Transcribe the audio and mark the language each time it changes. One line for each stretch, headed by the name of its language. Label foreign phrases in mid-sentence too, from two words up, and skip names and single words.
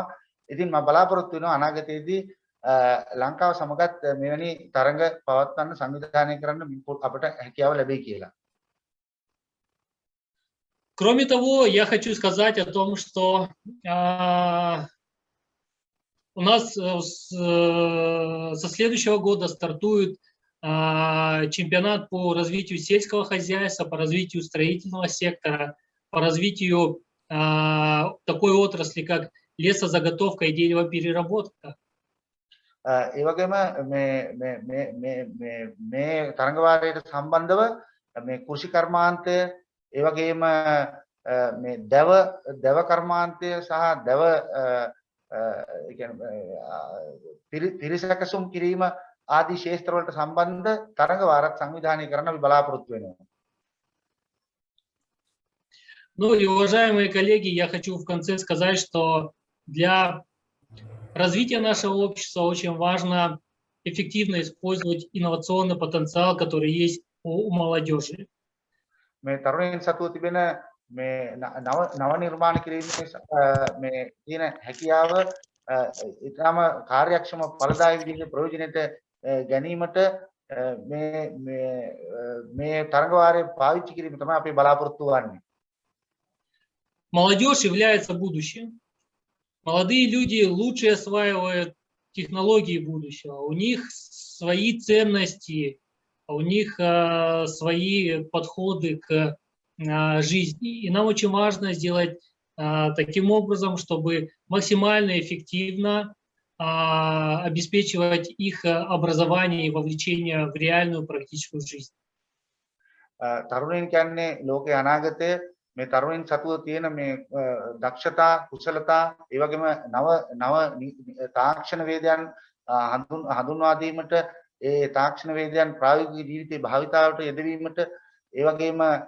Sinhala: ඉතින් මම බලාපොරොත්තු වෙනවා අනාගතයේදී ලංකාව සමගත් මෙවැනි තරඟ පවත්වන්න සංවිධානය කරන්න අපට හැකියාව ලැබෙයි කියලා.
Russian: Кроме того, я хочу сказать о том, что у нас со следующего года стартует чемпионат по развитию сельского хозяйства, по развитию строительного сектора, по развитию такой отрасли, как лесозаготовка и деревопереработка.
Sinhala: ඒ වගේම මේ තරඟ වාරයට සම්බන්ධව මේ කෘෂි කර්මාන්තය ඒ වගේම මේ දැව කර්මාන්තය සහ දැව පිරිසකසුම් කිරීම ආදී ක්ෂේත්‍ර වලට සම්බන්ධ තරඟ වාරක් සංවිධානය කරන්න අපි බලාපොරොත්තු වෙනවා.
Russian: Ну и, уважаемые коллеги, я хочу в конце сказать, что для развития нашего общества очень важно эффективно использовать инновационный потенциал, который есть у молодежи.
Sinhala: මේ තරුණයන් සතුව තිබෙන මේ නව නිර්මාණ කිරීමේ මේ තියෙන හැකියාව ඊටම කාර්යක්ෂම ඵලදායී විදිහට ප්‍රයෝජනෙට ගැනීමට මේ තරඟ වාරයේ පාවිච්චි කිරීම තමයි අපි බලාපොරොත්තු වෙන්නේ.
Russian: Молодежь является будущим. Молодые люди лучше осваивают технологии будущего. У них свои ценности, у них свои подходы к жизни. И нам очень важно сделать таким образом, чтобы максимально эффективно обеспечивать их образование и вовлечение в реальную практическую жизнь.
Sinhala: තරුණයන් කියන්නේ ලෝකයේ අනාගතය මේ තරුණයන් සතුව තියෙන මේ දක්ෂතා කුසලතා ඒ වගේම නව තාක්ෂණ වේදයන් හඳුන්වා දීමට ඒ තාක්ෂණ වේදයන් ප්‍රායෝගික ජීවිතේ භාවිතාවට යෙදවීමට ඒ වගේම